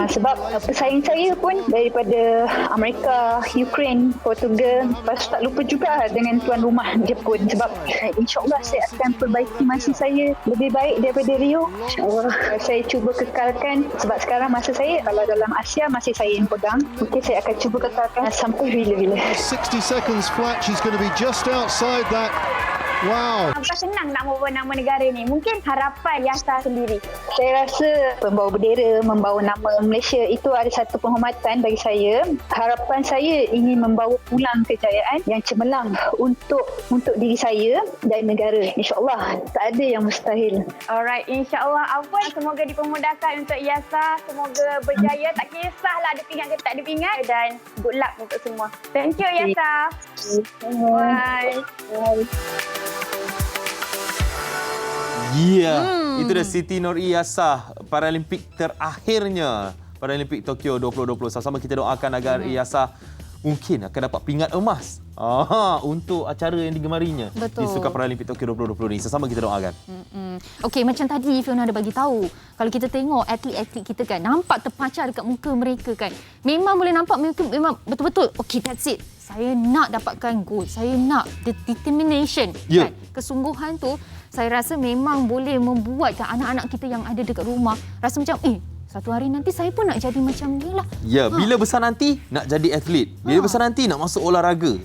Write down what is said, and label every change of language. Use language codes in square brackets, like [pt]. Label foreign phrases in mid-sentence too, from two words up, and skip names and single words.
[ms] Sebab pesaing saya pun daripada Amerika, Ukraine, Portugal. Lepas tak lupa juga dengan tuan rumah Jepun. Sebab insyaAllah saya akan perbaiki masa saya lebih baik daripada Rio. InsyaAllah saya cuba kekalkan. Sebab sekarang masa saya, kalau dalam Asia masih saya yang pegang. Mungkin saya akan cuba kekalkan sampai bila-bila. [en] 60 seconds flat, she's going to be just outside that. Wow. [ms] Bukan senang nak membawa nama negara ni. Mungkin harapan Yasa sendiri. Saya rasa membawa bendera, membawa nama Malaysia itu ada satu penghormatan bagi saya. Harapan saya ingin membawa pulang kejayaan yang cemerlang untuk diri saya dan negara. InsyaAllah tak ada yang mustahil. Alright, insyaAllah Afwan. Semoga dipermudahkan untuk Yasa. Semoga berjaya. Tak kisahlah ada pingat ke tak ada pingat. Dan [en] good luck [ms] untuk semua. [en] Thank you Yasa. Bye. [ms] Itu dah Siti Nori Yasa, Paralimpik terakhirnya, Paralimpik Tokyo 2020. Sama-sama kita doakan agar Yasa mungkin akan dapat pingat emas untuk acara yang digemarinya. Di Sukan Paralimpik Tokyo 2020 ni. Sama kita doakan. Okey, macam tadi Fiona ada bagi tahu, kalau kita tengok atlet-atlet kita kan, nampak terpancar dekat muka mereka kan. Memang boleh nampak mereka memang betul-betul, [en] okay, that's it. [ms] Saya nak dapatkan gold. Saya nak determination. Kan? Kesungguhan tu, saya rasa memang boleh membuatkan anak-anak kita yang ada dekat rumah rasa macam, satu hari nanti saya pun nak jadi macam dia lah. Bila besar nanti nak jadi atlet. Bila besar nanti nak masuk olahraga.